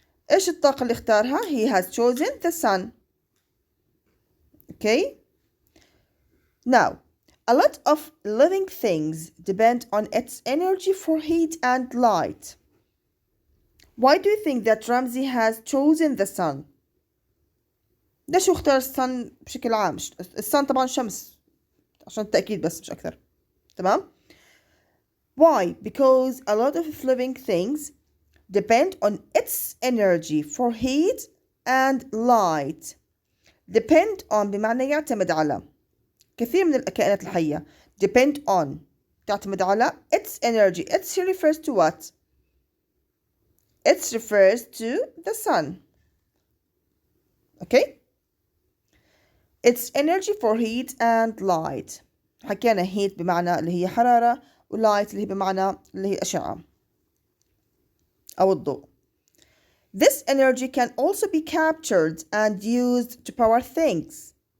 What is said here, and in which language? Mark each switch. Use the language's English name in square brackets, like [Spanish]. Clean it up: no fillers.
[Arabic] إيش الطاقة اللي اختارها؟ [English] He has chosen the sun. Okay. Now, a lot of living things depend on its energy for heat and light. Why do you think that Ramzi has chosen the sun? [Arabic] ليش هو اختار الsun بشكل عام؟ الsun طبعا شمس عشان التأكيد بس مش أكثر. [English] تمام؟ Why? Because a lot of living things depend on its energy for heat and light. [Arabic] Depend on بمعنى يعتمد على. كثير من الكائنات الحية depend on تعتمد على [English] its energy. Its refers to what? It refers to the sun. Okay? Its energy for heat and light. [Arabic] حكينا heat بمعنى اللي هي حرارة، وlight اللي هي بمعنى اللي هي أشعة أو الضوء. [English] This energy can also be captured and used to power things.